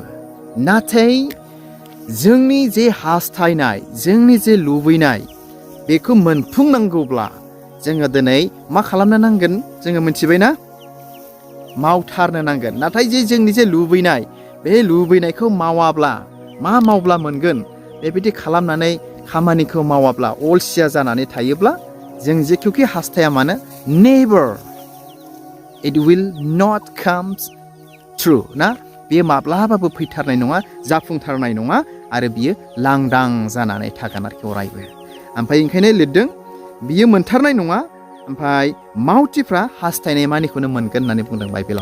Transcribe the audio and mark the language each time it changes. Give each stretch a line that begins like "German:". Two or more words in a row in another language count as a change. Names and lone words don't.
Bodo: नाथाय जोंनि जे हास्थायनाय, जोंनि जे लुबैनाय, बेखौ मोनफुंनांगौब्ला जोङो दिनै मा खालामनो नांगोन, जोङो मिथिबायना, मावथारनो नांगोन। नाथाय जे जोंनि जे लुबैनाय, बे लुबैनायखौ मावाब्ला, मा मावब्ला मोनगोन, बेबायदि खालामनानै खामानिखौ मावाब्ला, अलसिया जानानै थायोब्ला, जों जेखौखि हास्थाया मानो
English: never it will not comes true
Bodo: ना, बेयो माब्लाबाबो फैथारनाय नङा, जाफुंथारनाय नङा, आरो बियो लांदां जानानै थागोन आरोखि अरायबो। ओमफ्राय ओंखायनो लिरदों बियो मोनथारनाय नङा, ओमफ्राय मावथिफ्रा हास्थायनाय मानिखौनो मोनगोन होननानै बुंदों बाइबेलाव।